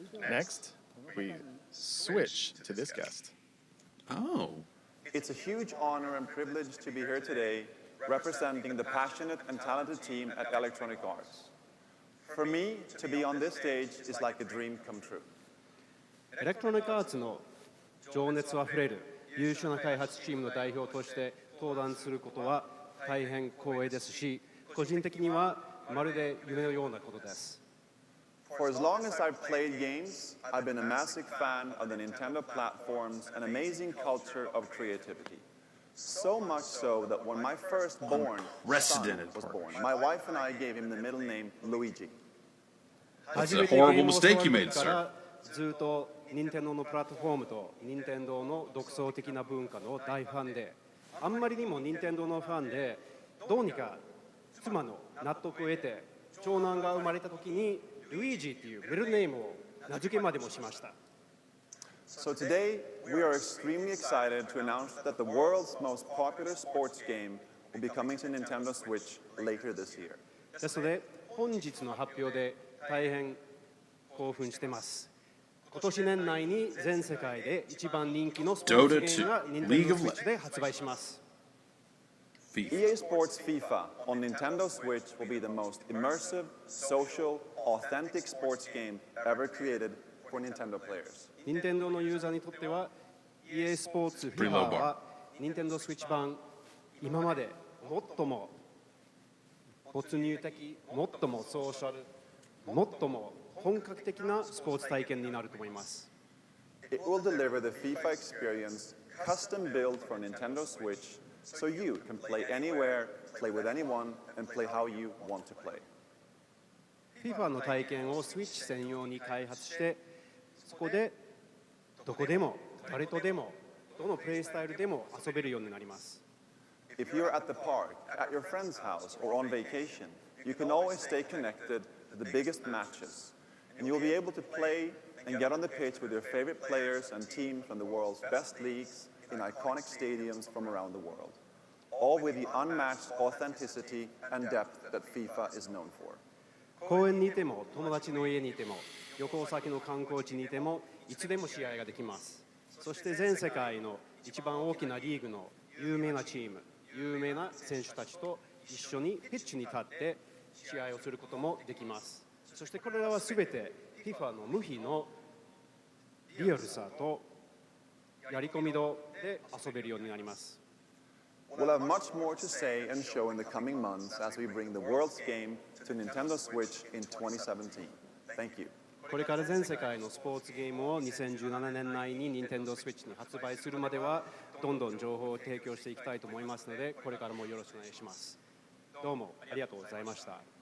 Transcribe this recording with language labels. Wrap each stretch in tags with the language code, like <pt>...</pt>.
<en>Next, we switch to this guest. Oh. It's a huge honor and privilege to be here today representing the passionate and talented team at Electronic Arts. For me, to be on this stage is like a dream come true.</en> <ja>エレクトロニックアーツの情熱あふれる優秀な開発チームの代表として登壇することは大変光栄ですし、個人的にはまるで夢のようなことです。</ja> <en>For as long as I've played games, I've been a massive fan of the Nintendo platforms and amazing culture of creativity. So much so that when my firstborn son was born, my wife and I gave him the middle name Luigi. That's a horrible mistake you made, sir.</en> <ja>ずっと任天堂のプラットフォームと任天堂の独創的な文化の大ファンで、あんまりにも任天堂のファンで、どうにか妻の納得を得て、長男が生まれた時にルイージっていうメルネームを名付けまでもしました。</ja> <en>So today, we are extremely excited to announce that the world's most popular sports game will be coming to Nintendo Switch later this year.</en> <ja>ですので、本日の発表で大変興奮してます。今年年内に全世界で一番人気のスポーツゲームが Nintendo Switch で発売します。</ja> <en>EA Sports FIFA on Nintendo Switch will be the most immersive, social, authentic sports game ever created for Nintendo players.</en> <ja>任天堂のユーザーにとっては EA スポーツ FIFA は Nintendo Switch 版今まで最も没入的、最もソーシャル、最も本格的なスポーツ体験になると思います。</ja> <en>It will deliver the FIFA experience custom built for Nintendo Switch so you can play anywhere, play with anyone, and play how you want to play.</en> <ja>FIFA の体験を Switch 専用に開発して、そこでどこでも誰とでもどのプレイスタイルでも遊べるようになります。</ja> <en>If you're at the park, at your friend's house, or on vacation, you can always stay connected to the biggest matches, and you'll be able to play and get on the pitch with your favorite players and teams from the world's best leagues in iconic stadiums from around the world, all with the unmatched authenticity and depth that FIFA is known for.</en> <ja>公園にいても友達の家にいても旅行先の観光地にいてもいつでも試合ができます。そして全世界の一番大きなリーグの有名なチーム、有名な選手たちと一緒にピッチに立って試合をすることもできます。そしてこれらはすべて FIFA の無比のリアルさとやり込み度で遊べるようになります。</ja> <en>We'll have much more to say and show in the coming months as we bring the world's game to Nintendo Switch in 2017. Thank you.</en> <ja>これから全世界のスポーツゲームを2017年内に Nintendo Switch に発売するまではどんどん情報を提供していきたいと思いますので、これからもよろしくお願いします。どうもありがとうございました。</ja>